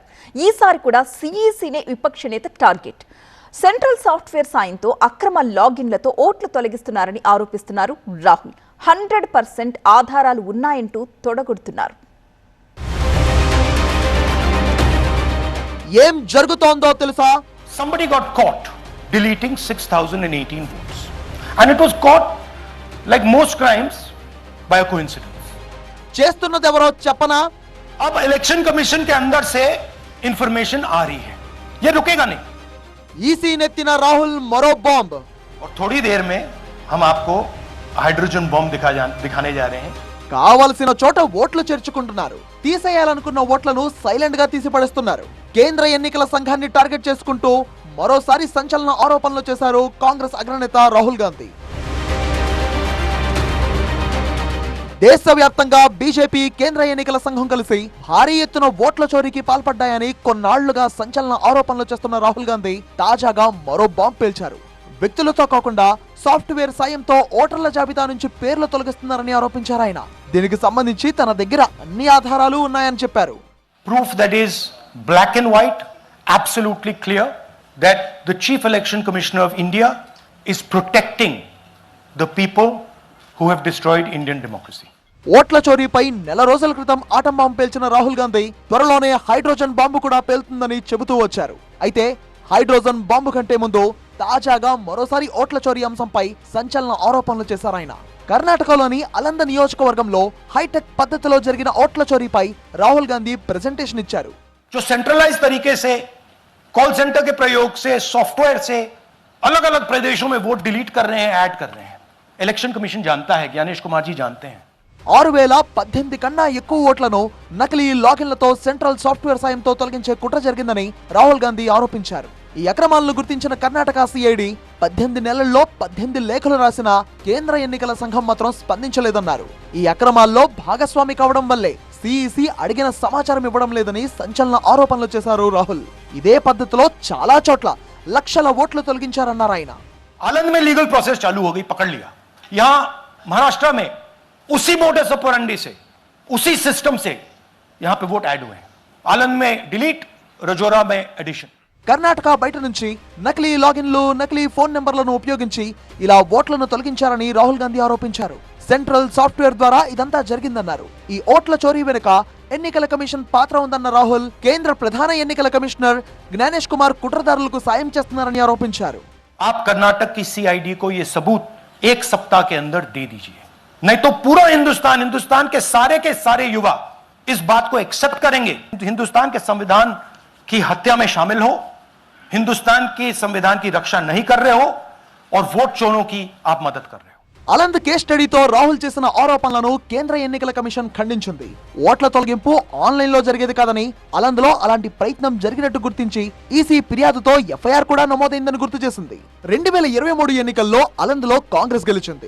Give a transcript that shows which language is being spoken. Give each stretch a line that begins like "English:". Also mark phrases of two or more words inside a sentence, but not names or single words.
Telugu: ఈసారి కూడా సిఈసినే విపక్ష నేత టార్గెట్.
English: central software
Telugu: సాయంతో అక్రమ లాగిన్లతో ఓట్లు తొలగిస్తున్నారని ఆరోపిస్తున్నారు రాహుల్. 100% ఆధారాలు ఉన్నాయంటూ తొడగొడుతున్నారు. ఏం జరుగుతోందో తెలుసా?
English: Somebody got caught deleting 6018 votes. And it was caught, like most crimes, by a coincidence.
Telugu: చేస్తున్నది ఎవరో చెప్పనా?
Hindi: अब
English: election commission
Hindi: के अंदर से इंफॉर्मेशन आ रही है, ये रुकेगा नहीं.
Telugu: ఈసీ నెత్తిన రాహుల్ మరో బాంబ్.
Hindi: और थोड़ी देर में हम आपको
English: hydrogen bomb
Hindi: दिखाने जा रहे हैं.
Telugu: కావలసిన చోట ఓట్లు చేర్చుకుంటున్నారు. తీసేయాలనుకున్న ఓట్లను సైలెంట్ గా తీసి పడేస్తున్నారు. కేంద్ర ఎన్నికల సంఘాన్ని టార్గెట్ చేసుకుంటూ మరోసారి సంచలన ఆరోపణలు చేశారు కాంగ్రెస్ అగ్రనేత రాహుల్ గాంధీ. దేశవ్యాప్తంగా బీజేపీ కేంద్ర ఎన్నికల సంఘం కలిసి భారీ ఎత్తున ఓట్ల చోరీకి పాల్పడ్డాయని కొన్నాళ్లుగా సంచలన ఆరోపణలు చేస్తున్న రాహుల్ గాంధీ తాజాగా మరో బాంబు పేల్చారు. వ్యక్తులతో కాకుండా సాఫ్ట్వేర్ సాయంతో ఓటర్ల జాబితా నుంచి పేర్లు తొలగిస్తున్నారని ఆరోపించారు ఆయన. దీనికి సంబంధించి తన దగ్గర అన్ని ఆధారాలు ఉన్నాయని చెప్పారు.
English: Proof that is black and white, absolutely clear, that the Chief Election Commissioner of India is protecting the people who have destroyed Indian democracy.
Telugu: ఓట్ల చోరీపై నెల రోజుల క్రితం ఆటం బాంబు పేల్చిన రాహుల్ గాంధీ త్వరలోనే హైడ్రోజన్ బాంబు కూడా పేలుతుందని చెబుతూ వచ్చారు. అయితే హైడ్రోజన్ బాంబు కంటే ముందు తాజాగా మరోసారి ఓట్ల చోరీ అంశంపై సంచలన ఆరోపణలు చేశారు ఆయన. కర్ణాటకలోని అలంద నియోజకవర్గంలో హైటెక్ పద్ధతిలో జరిగిన ఓట్ల చోరీపై రాహుల్ గాంధీ ప్రెజెంటేషన్ ఇచ్చారు.
Hindi: जो सेंट्रलाइज तरीके से
English: call center
Hindi: के प्रयोग से सॉफ्टवेयर से अलग अलग प्रदेशों में वोट डिलीट कर रहे हैं, ऐड कर रहे हैं.
English: election commission
Hindi: जानता है, ज्ञानेश कुमार जी जानते हैं.
Telugu: 6018 కన్నా ఎక్కువ ఓట్లను నకిలీ లాగిన్లతో
English: central software
Telugu: సాయంతో తొలగించే కుట్ర జరిగిందని రాహుల్ గాంధీ ఆరోపించారు. ఈ అక్రమాలను గుర్తించిన కర్ణాటక సిఐడి 18 నెలల్లో 18 లేఖలు రాసిన కేంద్ర ఎన్నికల సంఘం మాత్రం స్పందించలేదన్నారు. ఈ అక్రమాల్లో భాగస్వామి కావడం వల్లే సిఈసి అడిగిన సమాచారం ఇవ్వడం లేదని సంచలన ఆరోపణలు చేశారు రాహుల్. ఇదే పద్ధతిలో చాలా చోట్ల లక్షల ఓట్లు తొలగించారన్నారు ఆయన.
Hindi: आनंद में
English: legal process
Hindi: चालू हो गई, पकड़ लिया. यहां महाराष्ट्र में उसी
English: modus operandi
Hindi: से, उसी सिस्टम से यहां पे वोट ऐड हुए हैं. आनंद में डिलीट, रजौरा में एडिशन.
Telugu: కర్ణాటక బయట నుంచి నకిలీ లాగిన్లు, నకిలీ ఫోన్ నెంబర్లను ఉపయోగించి ఇలా ఓట్లను తొలగించారని రాహుల్ గాంధీ ఆరోపించారు.
English: central software
Telugu: ద్వారా ఇదంతా జరిగిందన్నారు. ఈ ఓట్ల చోరీ వెనుక ఎన్నికల కమిషన్ పాత్ర ఉందన్న రాహుల్ కేంద్ర ప్రధాన ఎన్నికల కమిషనర్ జ్ఞానేష్ కుమార్ కుట్రదారులకు సాయం చేస్తున్నారని ఆరోపించారు.
Hindi: आप कर्नाटक की सीआईडी को यह सबूत 1 सप्ताह के अंदर दे दीजिए, नहीं तो पूरा हिंदुस्तान के सारे युवा इस बात को एक्सेप्ट करेंगे. हिंदुस्तान के संविधान की हत्या में शामिल हो, हिंदुस्तान की संविधान की रक्षा नहीं कर रहे हो और वोट चोरों की आप मदद कर रहे हो.
Telugu: అలంద్
English: case study
Telugu: రాహుల్ చేసిన ఆరోపణలను కేంద్ర ఎన్నికల కమిషన్ ఖండించింది. ఓట్ల తొలగింపు ఆన్లైన్ లో జరిగేది కాదని, అలంద్ లో అలాంటి ప్రయత్నం జరిగినట్టు గుర్తించి ఈసీ ఫిర్యాదుతో ఎఫ్ఐఆర్ కూడా నమోదైందని గుర్తు చేసింది. 2023 ఎన్నికల్లో అలంద్ లో కాంగ్రెస్ గెలిచింది.